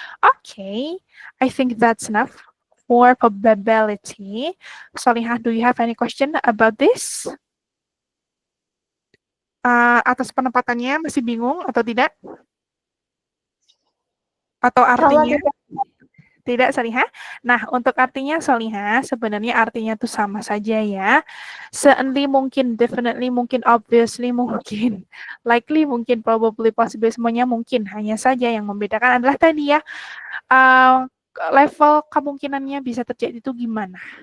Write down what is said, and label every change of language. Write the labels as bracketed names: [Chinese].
[English] Oke, I think that's enough for probability. Salihah, do you have any question about this? [Indonesian] Atas penempatannya masih bingung atau tidak? Atau artinya? Tidak, Salihah. Nah, untuk artinya, Salihah, sebenarnya artinya itu sama saja ya. Certainly mungkin, definitely mungkin, obviously mungkin, likely mungkin, probably, possibly, semuanya mungkin. Hanya saja yang membedakan adalah tadi ya, level kemungkinannya bisa terjadi itu gimana.